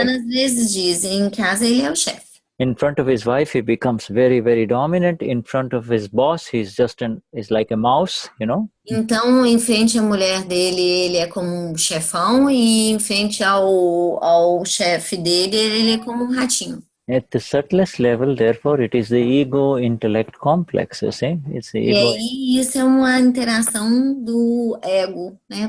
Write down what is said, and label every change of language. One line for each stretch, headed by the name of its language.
Portuguese: Então, às vezes dizem, em casa ele é o chefe.
English: In front of his wife, he becomes very, very dominant. In front of his boss, he's like a mouse,
Portuguese: Então, em frente à mulher dele, ele é como um chefão, e em frente ao chefe dele, ele é como um ratinho.
English: At the subtlest level, therefore, it is the ego-intellect complex, you see? It's the ego.
Portuguese: E aí, isso é uma interação do ego, né?